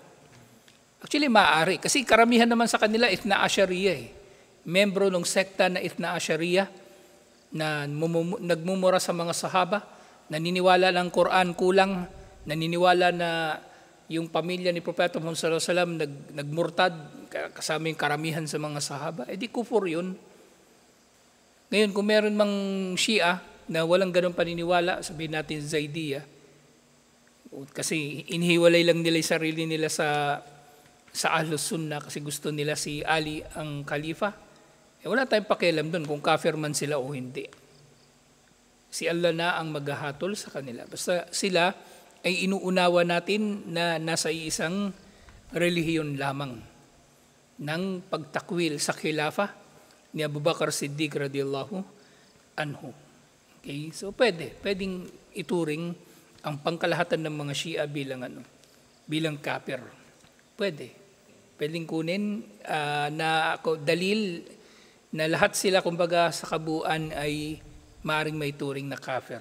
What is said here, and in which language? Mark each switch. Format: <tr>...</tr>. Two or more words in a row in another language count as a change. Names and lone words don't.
<tl>Actually, maaari. Kasi karamihan naman sa kanila, Ithna Ashariya Membro ng sekta na Ithna Ashariya na nagmumura sa mga sahaba, naniniwala ng Quran kulang, naniniwala na yung pamilya ni Propeta Muhammad</tl> <ar>صلى الله عليه وسلم</ar> <tl>nagmurtad, kasama yung karamihan sa mga sahaba. Di kufur yun. Ngayon, kung meron mang Shia na walang ganong paniniwala, sabihin natin Zaydiyya, kasi inhiwalay lang nila yung sarili nila sa Ahlus Sunnah kasi gusto nila si Ali ang khalifa. Wala tayong pakialam doon kung kafir man sila o hindi. Si Allah na ang maghahatol sa kanila. Basta sila ay inuunawa natin na nasa isang relihiyon lamang ng pagtakwil sa khilafa ni Abu Bakr Siddiq</tl> <ar>رضي الله عنه.</ar> <tl>Okay? So pwedeng ituring ang pangkalahatan ng mga Shia bilang kafir. Pwedeng kunin na dalil na lahat sila kumbaga sa kabuuan ay maaring may turing na kafir.</tl>